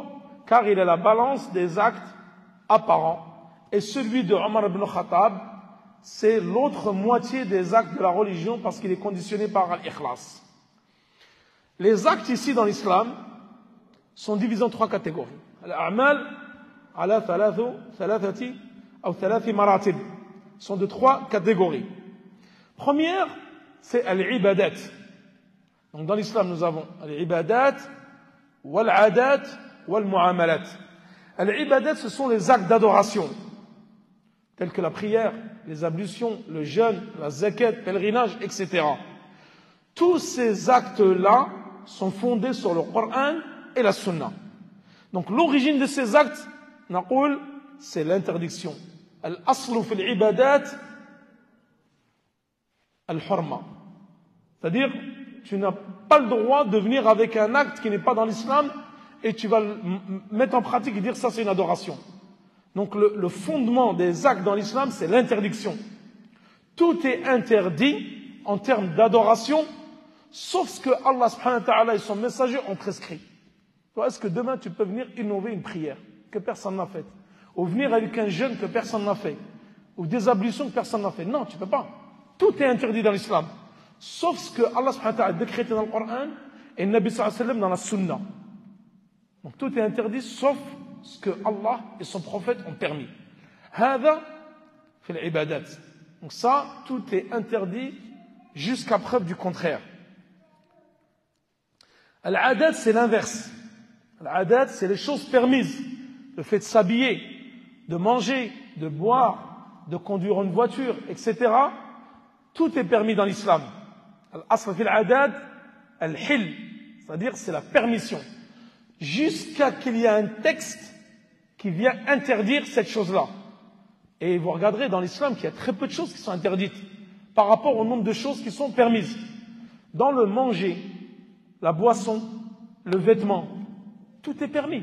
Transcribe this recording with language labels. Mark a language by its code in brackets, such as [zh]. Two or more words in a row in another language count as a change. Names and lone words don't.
[fr] Car il est la balance des actes apparents, et celui de Omar ibn Khattab, c'est l'autre moitié des actes de la religion parce qu'il est conditionné par al-ikhlas. Les actes ici dans l'islam sont divisés en 3 catégories. [ar] الأعمال على ثلاثة أو ثلاث مراتب [fr] sont de 3 catégories. Première, c'est al-ibadat. Donc dans l'islam, nous avons [ar] العبادات، والعادات، والمعاملات. [fr] Al-ibadat, ce sont les actes d'adoration, tels que la prière, les ablutions, le jeûne, la zakat, le pèlerinage, etc. Tous ces actes-là sont fondés sur le Coran et la Sunna. Donc l'origine de ces actes, naqoul, c'est l'interdiction. [ar] الأصل في العبادات، الحرمة. [fr] C'est-à-dire, tu n'as pas le droit de venir avec un acte qui n'est pas dans l'islam et tu vas le mettre en pratique et dire ça c'est une adoration. Donc le fondement des actes dans l'islam, c'est l'interdiction. Tout est interdit en termes d'adoration, sauf ce que Allah [ar] سبحانه وتعالى [fr] et son messager ont prescrit. Est-ce que demain tu peux venir innover une prière que personne n'a faite, ou venir avec un jeûne que personne n'a fait, ou des ablutions que personne n'a fait? Non, tu ne peux pas. Tout est interdit dans l'islam, sauf ce que Allah [ar] سبحانه وتعالى [fr] a décrété dans le Coran et le Nabi [ar] صلى الله عليه وسلم [fr] dans la Sunna. Donc tout est interdit sauf ce que Allah et son prophète ont permis. [ar] هذا في العبادات. [fr] Donc ça, tout est interdit jusqu'à preuve du contraire. Al-adat, c'est l'inverse. Al-adat, c'est les choses permises. Le fait de s'habiller, de manger, de boire, de conduire une voiture, etc. Tout est permis dans l'islam. [ar] الأصل في العادات, [fr] al-hil, c'est-à-dire c'est la permission. Jusqu'à qu'il y ait un texte qui vient interdire cette chose-là. Et vous regarderez dans l'islam qu'il y a très peu de choses qui sont interdites par rapport au nombre de choses qui sont permises. Dans le manger, la boisson, le vêtement, tout est permis.